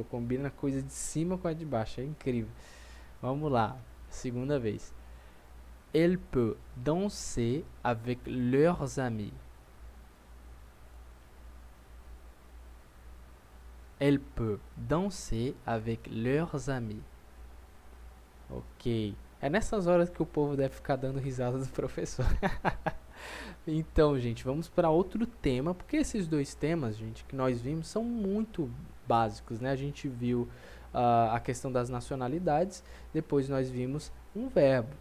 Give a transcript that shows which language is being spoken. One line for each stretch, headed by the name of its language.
Portuguese: Eu combino a coisa de cima com a de baixo. É incrível. Vamos lá. Segunda vez.
French: Elle peut danser avec leurs amis. Elle peut danser avec leurs amis.
Portuguese: Ok. É nessas horas que o povo deve ficar dando risada do professor. Então, gente, vamos para outro tema, porque esses dois temas, gente, que nós vimos são muito básicos, né? A gente viu a questão das nacionalidades, depois nós vimos um verbo.